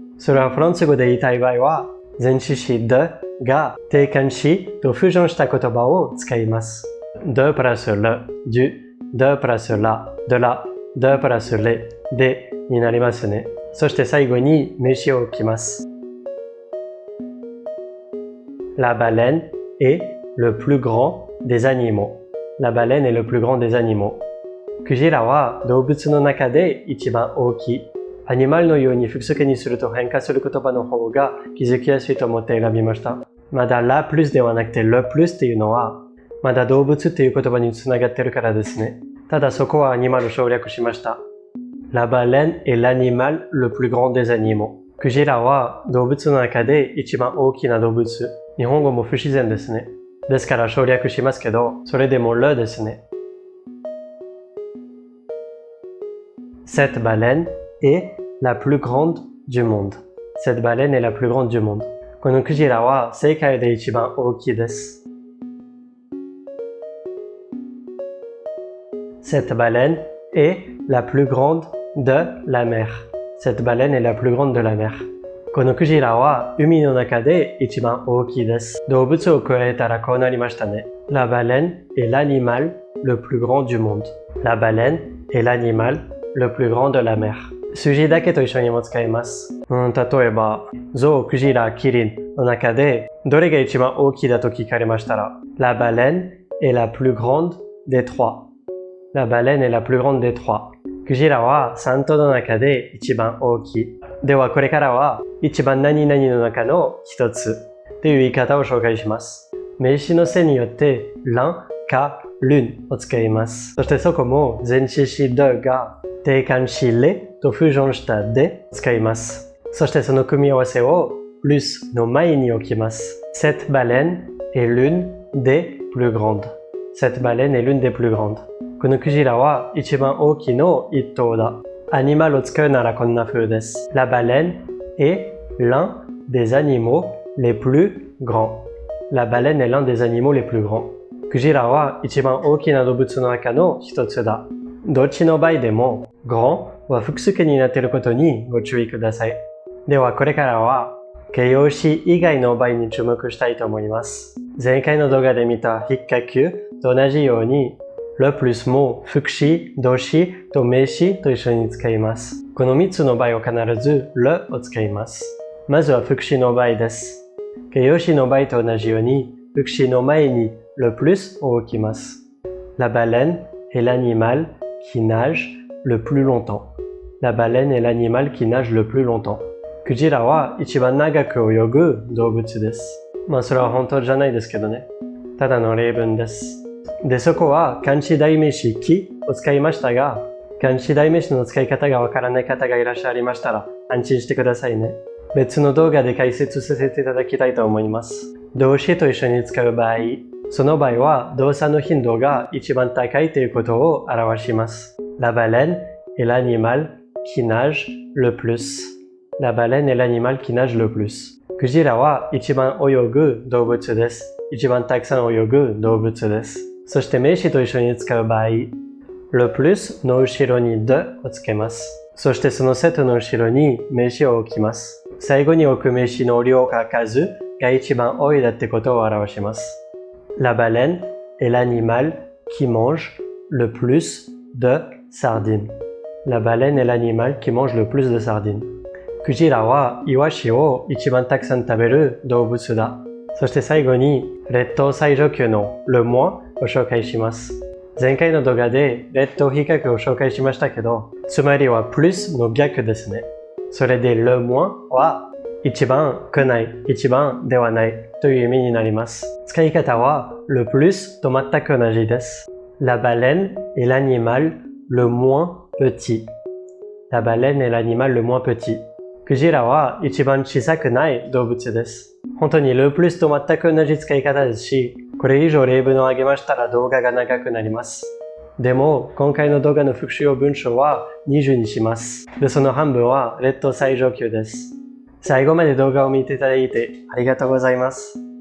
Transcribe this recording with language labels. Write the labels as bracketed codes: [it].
[ja] それはフランス語で言いたい場合は、前置詞 de が定冠詞とフュージョンした言葉を使います。 de プラス le、de プラス la、de la、de プラス les、de になりますね。そして最後に名詞を置きます。 [fr] La baleine est le plus grand des animaux. La baleine est le plus grand des animaux. [ja] クジラは動物の中で一番大きい。アニマルのように複数形にすると変化する言葉の方が気づきやすいと思って選びました。まだ la plus ではなくて le plus っていうのはまだ動物っていう言葉につながってるからですね。ただそこはアニマルを省略しました。 [fr] La baleine est l'animal le plus grand des animaux. [ja] クジラは動物の中で一番大きな動物。日本語も不自然ですね。ですから省略しますけど、それでもleですね。 [fr] Cette baleine est la plus grande du monde. Cette baleine est la plus grande du monde. [ja] このクジラは世界で一番大きいです。 [fr] Cette baleine est la plus grande de la mer. Cette baleine est la plus grande de la mer. [ja] このクジラは海の中で一番大きいです。動物を加えたらこうなりましたね。 [fr] La baleine est l'animal le plus grand du monde. La baleine est l'animal le plus grand de la mer. [ja] 数字だけと一緒にも使います。例えば、ゾウ、クジラ、キリンの中でどれが一番大きいだと聞かれましたら、 [fr] La baleine est la plus grande des trois. La baleine est la plus grande des trois. [ja] クジラは3頭の中で一番大きい。ではこれからは一番何々の中の一つという言い方を紹介します。名詞のせによってl'unかl'uneを使います。そしてそこも前置詞deが定冠詞lesと不準したで使います。そしてその組み合わせを plus の前に置きます。 [fr] Cette baleine est l'une des plus grandes. Cette baleine est l'une des plus grandes. [ja] このクジラは一番大きいの一頭だ。アニマルを使うならこんな風です。 [fr] La baleine est l'un des animaux les plus grands. La baleine est l'un des animaux les plus grands. [ja] クジラは一番大きな動物の中の一つだ。どっちの場合でも grand は複数形になっていることにご注意ください。ではこれからは形容詞以外の場合に注目したいと思います。前回の動画で見た引っ掛けと同じようにle plus も副詞、動詞と名詞と一緒に使います。この3つの場合は必ずleを使います。まずは副詞の場合です。形容詞の場合と同じように副詞の前にle plusを置きます。 [fr] La baleine est l'animal qui nage le plus longtemps. La baleine est l'animal qui nage le plus longtemps. [ja] クジラは一番長く泳ぐ動物です。それは本当じゃないですけどね。ただの例文です。で、そこは漢詞代名詞quiを使いましたが、漢詞代名詞の使い方がわからない方がいらっしゃいましたら安心してくださいね。別の動画で解説させていただきたいと思います。動詞と一緒に使う場合、その場合は動作の頻度が一番高いということを表します。 [fr] La baleine est l'animal qui nage le plus. La baleine est l'animal qui nage le plus. [ja] クジラは一番泳ぐ動物です。一番たくさん泳ぐ動物です。そして名詞と一緒に使う場合、le plus の後ろにde をつけます。そしてそのセットの後ろに名詞を置きます。最後に置く名詞の量か数が一番多いだってことを表します。 [fr] La baleine est l'animal qui mange le plus de sardines. La baleine est l'animal qui mange le plus de sardines. [ja] クジラはイワシを一番たくさん食べる動物だ。そして最後に列島最上級のle moinsを紹介します。前回の動画で列島比較を紹介しましたけど、つまりは plus の逆ですね。それでle moins は一番くない、一番ではないという意味になります。使い方はle plus と全く同じです。 [fr] La baleine est l'animal le moins petit. La baleine est l'animal le moins petit. [ja] クジラは一番小さくない動物です。本当にle plusと全く同じ使い方ですし、これ以上例文を挙げましたら動画が長くなります。でも、今回の動画の復習用文章は20にします。で、その半分は列島最上級です。最後まで動画を見ていただいてありがとうございます。